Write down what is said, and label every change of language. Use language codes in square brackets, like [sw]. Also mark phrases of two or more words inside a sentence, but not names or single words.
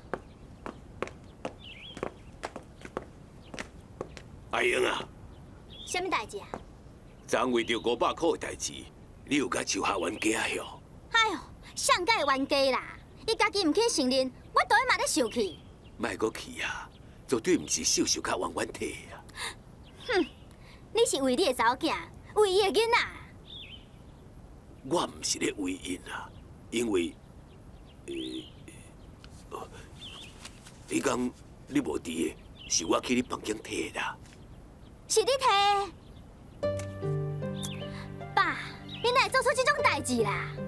[nan] 阿英啊，什么代志啊？昨为着500块的代志，你有甲秋霞冤家哟？哎呦，上届冤家啦！伊家己唔肯承认，我倒去嘛咧生气。莫阁气啊，绝对毋是秀秀较冤冤体啊！哼，你是为你的查某囝，为伊的囡仔。我毋是咧为因啊，因为，你讲你无伫的，是我去你房间摕的啦。是你摕？爸，你哪会做出这种代志啦？